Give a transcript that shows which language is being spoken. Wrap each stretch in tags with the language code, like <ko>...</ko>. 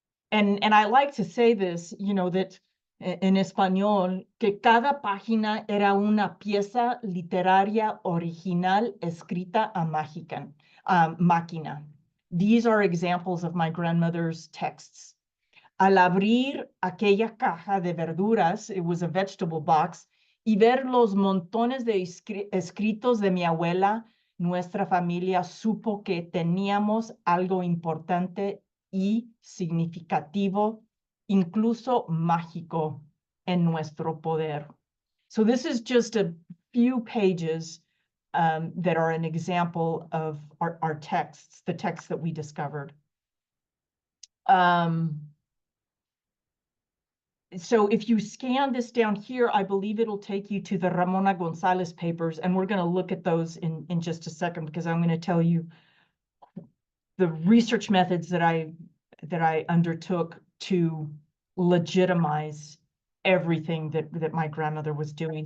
<en>And I like to say this, that</en> <es>en español, que cada página era una pieza literaria original escrita a máquina.</es> <en>These are examples of my grandmother's texts.</en> <es>Al abrir aquella caja de verduras,</es> <en>it was a vegetable box,</en> <es>y ver los montones de escritos de mi abuela, nuestra familia supo que teníamos algo importante y significativo, incluso mágico, en nuestro poder.</es> <en>So this is just a few pages that are an example of our texts, the texts that we discovered. So if you scan this down here, I believe it'll take you to the Ramona Gonzalez papers, and we're going to look at those in just a second, because I'm going to tell you the research methods that I undertook to legitimize everything that my grandmother was doing.</en>